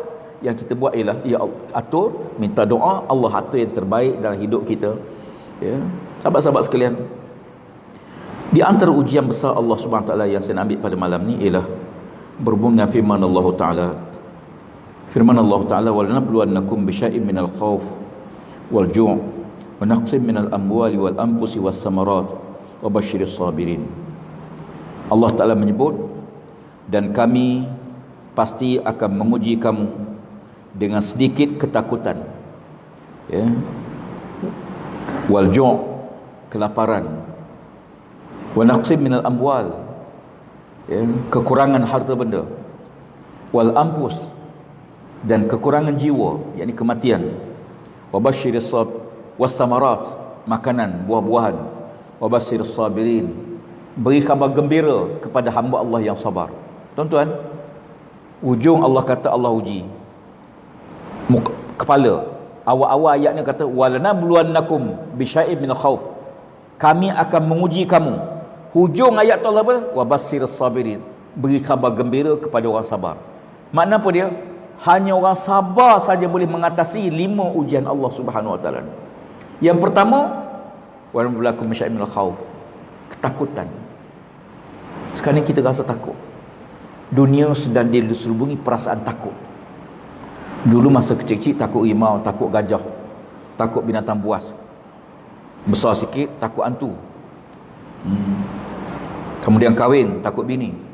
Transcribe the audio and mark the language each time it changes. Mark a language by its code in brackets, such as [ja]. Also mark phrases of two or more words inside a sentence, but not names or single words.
[ms] Yang kita buat ialah, ya Allah, atur, minta doa, Allah atur yang terbaik dalam hidup kita. Ya, sahabat-sahabat sekalian, di antara ujian besar Allah [ar] سبحانه وتعالى [ms] yang saya ambil pada malam ni ialah berhubung dengan firman Allah Taala. Firman Allah Taala, [ar] ولنبلونكم بشيء من الخوف والجوع ونقص من الأموال والأنفس والثمرات وبشر الصابرين. [ms] Allah Taala menyebut, dan kami pasti akan menguji kamu dengan sedikit ketakutan, ya, [ar] والجوع', kelaparan, ونقص من الأموال, ya, [ms] kekurangan harta benda, [ar] والأنفس, [ms] dan kekurangan jiwa, yakni kematian, [ar] وبشر والثمرات, [ms] makanan, buah-buahan, [ar] وبشر الصابرين, [ms] beri khabar gembira kepada hamba Allah yang sabar. Tuan-tuan, ujung Allah kata Allah uji kepala. Awal-awal ayatnya kata [ar] ولنبلونكم بشيء من الخوف, [ms] kami akan menguji kamu. Hujung ayat Allah apa? [ar] وبشر الصابرين, [ms] beri khabar gembira kepada orang sabar. Makna apa dia? Hanya orang sabar saja boleh mengatasi 5 ujian Allah [ar] سبحانه وتعالى. [ms] Yang pertama, [ar] ولنبلونكم بشيء من الخوف, [ms] ketakutan. Sekarang kita rasa takut. Dunia sedang diselubungi perasaan takut. Dulu masa kecil-kecil takut rimau, takut gajah, takut binatang buas. Besar sikit takut hantu. Kemudian kahwin takut bini.